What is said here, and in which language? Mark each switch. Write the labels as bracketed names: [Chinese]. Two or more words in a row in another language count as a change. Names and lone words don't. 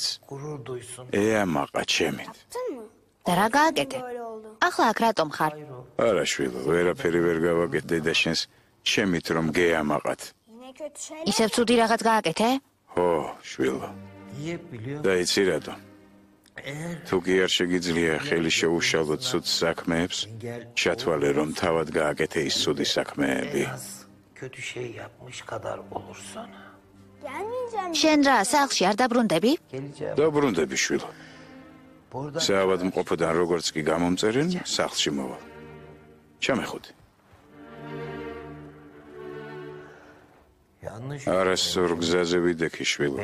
[Turkish] Gurur duysun. [Georgian] ეამაყა ჩემით. და რა გააკეთე? [Turkish] Böyle oldu. [Georgian] ახლა აქ რატომ ხარ? არა შვილო, ვერაფერი ვერ გავაკეთე დედა შენს ჩემით რომ გეამაყათ. [Turkish] Yine kötü şeyler. [Georgian] ისევ ცუდი რაღაც გააკეთე? ხო, შვილო. [Turkish] Niye biliyor [Georgian] და იცი რატო? თუ კი არ შეგიძლია ხელი შეუშალოთ ცუდ საქმეებს, ჩათვალე რომ თავად გააკეთე ის ცუდი საქმეები. [Turkish] kötü şey yapmış kadar olursun. Gelmeyeceğim. [Georgian] შენ რა, სახლში არ დაბრუნდები? [Turkish] Geleceğim. [Georgian] დაბრუნდები შვილო. საავადმყოფოდან როგორც კი გამომწერენ, სახლში მოვა. ჩამეხუთი. არასწორ გზაზე ვიდექი შვილო.